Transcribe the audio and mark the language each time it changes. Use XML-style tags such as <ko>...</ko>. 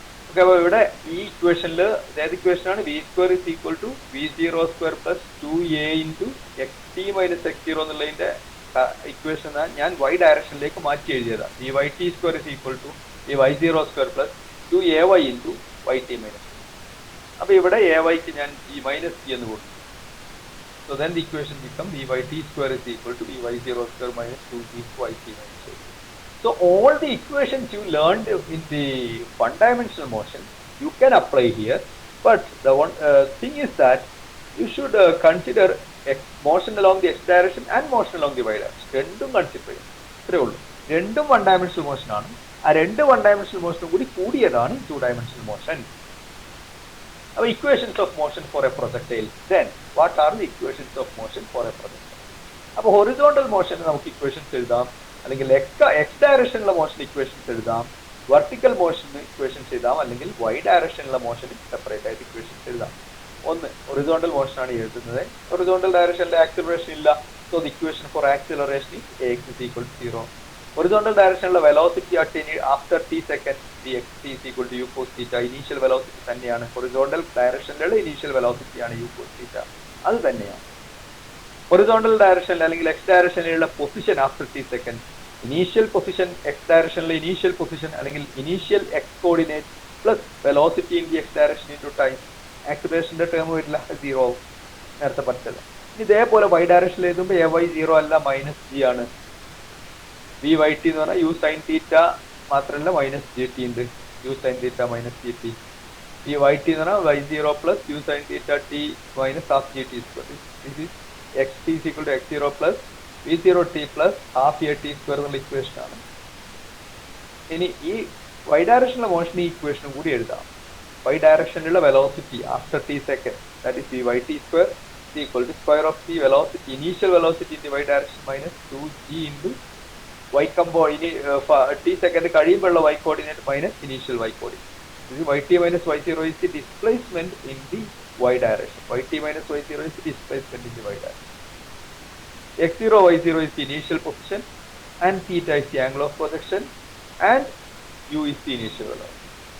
<ml>Okay, അപ്പോൾ ഇവിടെ ഈ ഇക്വേഷനിൽ ഏത് ഇക്വേഷനാണ്?</ml> <en>v square is equal to v zero square plus 2a into x t minus x zero</en> <ml>എന്നുള്ളതിന്റെ ഇക്വേഷൻ ഞാൻ വൈ ഡയറക്ഷനിലേക്ക് മാറ്റി എഴുതിയതാണ്.</ml> <en>V y t square is equal to v y zero square plus 2ay into y t minus.</en> <ml>അപ്പൊ ഇവിടെ ayക്ക് ഞാൻ ഈ minus T എന്ന് കൊടുത്തു.</ml> <en>So then the equation become v y t square is equal to v y zero square minus 2g y t minus. So all the equations you learned in the one-dimensional motion you can apply here, but the one thing is that you should consider motion along the x direction and motion along the y direction.</en> <ml>രണ്ടും consider ചെയ്യണം. ഇത്രേ ഉള്ളൂ. രണ്ടും one dimensional motion ആണ്. ആ രണ്ട് one dimensional മോഷനും കൂടി കൂടിയതാണ് ടു ഡയമെൻഷണൽ മോഷൻ.</ml> <en>അപ്പോൾ equations of motion for a projectile. Then what are the equations of motion for a projectile?</en> <ml>അപ്പോൾ ഹൊറിസോണ്ടൽ മോഷൻ നമുക്ക് ഇക്വേഷൻസ് എഴുതാം, അല്ലെങ്കിൽ എക്സ് ഡയറക്ഷനിലുള്ള മോഷൻ ഇക്വേഷൻസ് എഴുതാം, വെർട്ടിക്കൽ മോഷൻ ഇക്വേഷൻസ് എഴുതാം, അല്ലെങ്കിൽ വൈ ഡയറക്ഷനിലുള്ള മോഷൻ സെപ്പറേറ്റ് ആയിട്ട് equations എഴുതാം. ഒന്ന് ഹൊറിസോണ്ടൽ മോഷൻ ആണ് എഴുതുന്നത്. ഹൊറിസോണ്ടൽ ഡയറക്ഷനിലെ ആക്സിലറേഷൻ ഇല്ല.</ml> <en>So the equation for acceleration is ax is equal to 0.</en> <ml>Horizontal ഡയറക്ഷനിലുള്ള velocity after t second</ml> <en>dxt is equal to u cos theta.</en> <ml>Initial velocity തന്നെയാണ്. Horizontal ഡയറക്ഷനിലുള്ള initial velocity ആണ് u cos theta. അത് തന്നെയാണ് horizontal ഡയറക്ഷനിൽ അല്ലെങ്കിൽ X ഡയറക്ഷനിലുള്ള position after t second. Initial position X ഡയറക്ഷനിലെ initial position അല്ലെങ്കിൽ initial X coordinate</ml> <en>Plus velocity in the x direction into time.</en> <ml>ആക്സിലറേഷന്റെ term വരില്ല, 0 ആവും, നേരത്തെ പഠിച്ചത്. ഇനി ഇതേപോലെ വൈ ഡയറക്ഷനിൽ എഴുതുമ്പോൾ ay 0 അല്ല, മൈനസ് g ആണ്. വി വൈ ടി എന്ന് പറഞ്ഞാൽ യു സൈൻ തീറ്റ മാത്രമല്ല മൈനസ് ജി ടി ഉണ്ട്.</ml> <en>U sine theta minus g t. ഈ y t എന്ന് പറഞ്ഞാൽ y 0 plus u sine theta t minus half g t square. This is x t is equal to x 0 plus</en> <ml>v0t plus half A T square എന്നുള്ള equation ആണ്. ഇനി ഈ y ഡയറക്ഷനിലെ motion ഈ ഇക്വേഷനും കൂടി എഴുതാം. y ഡയറക്ഷനിലുള്ള velocity after t second</ml> <en>that is vyt square equal to</en> <ml>square of t velocity initial velocity in y direction minus 2g into y കമ്പോ ഇനി t second കഴിയുമ്പോഴുള്ള y coordinate minus initial y coordinate.</ml> <en>ഇത് yt minus y0 is the displacement in the y direction. yt minus y0 is the displacement in the y direction. x0 y0 is the initial position and theta is the angle of projection and u is the initial velocity.</en>